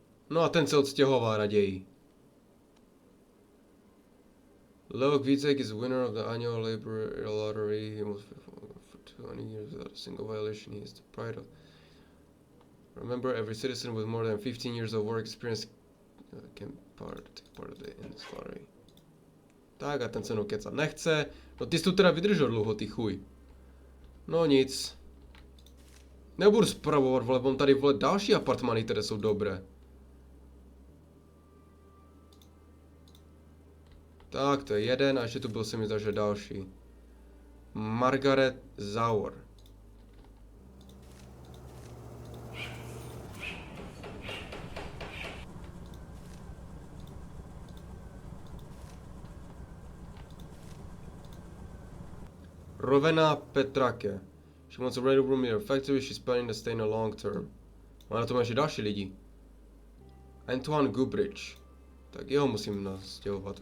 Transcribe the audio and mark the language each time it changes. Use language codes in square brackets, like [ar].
[cs] No a ten se odstěhoval raději. [en] Leo Kvítek is winner of the annual labor lottery. He was for 20 years without a single violation. He is the pride of... Remember, every citizen with more than 15 years of work experience can take part of in this lottery. [cs] Tak a ten se mnou kecat nechce. No ty jsi tu teda vydržel dlouho, ty chuj. No nic. Nebudu spravovat, vole, mám tady, vole, další apartmány, které jsou dobré. Tak, to je jeden a ještě tu byl se mi zdá, že další. Margaret Zauer. Rovena Petrake. [en] She wants a ready room in her factory. She's planning to stay in a long term. [cs] Má na tom ještě další lidi. Antoine Gubrich. Tak jeho musím nastěhovat.